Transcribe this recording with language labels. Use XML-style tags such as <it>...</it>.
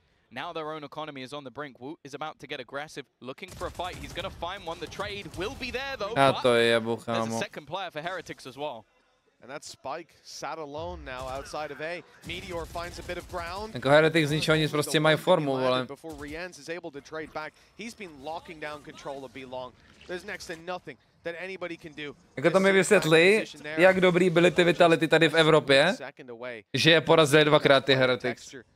<en>Now their own economy is on the brink. Woot is about to get aggressive, looking for a fight. He's going to find one. The trade will be there though.</en> <cs>Já to jebu,</cs> <en>there's</en> <cs>kámo.</cs> <en>a second player for Heretics as well. And that Spike sat alone now outside of A. Meteor finds a bit of ground.</en> <cs>Jako Heretics z ničeho nic prostě mají formu, vole.</cs> <en>Before Riens is able to trade back. He's been locking down control of B long. There's next to nothing that anybody can do.</en> <cs>Jako to mi vysvětli, jak dobrý byly ty Vitality tady v Evropě, že je porazili dvakrát ty Heretics.</cs>